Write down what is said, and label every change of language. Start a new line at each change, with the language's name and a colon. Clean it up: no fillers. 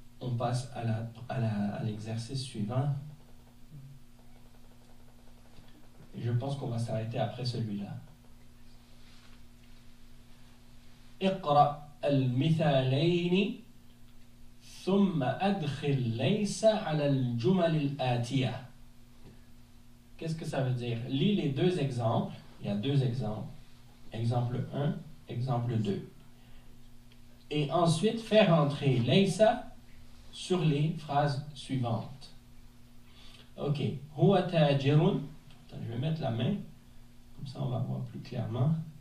French: On passe à l'exercice suivant. Et je pense qu'on va s'arrêter après celui-là.
Arabic: اقرأ المثالين ثم أدخل ليس على الجمل الآتية.
French: Qu'est-ce que ça veut dire? Lis les deux exemples. Il y a deux exemples. Exemple 1, exemple 2. Et ensuite, faire entrer laysa sur les phrases suivantes. Ok.
Arabic: Huwa tajirun.
French: Je vais mettre la main. Comme ça, on va voir plus clairement.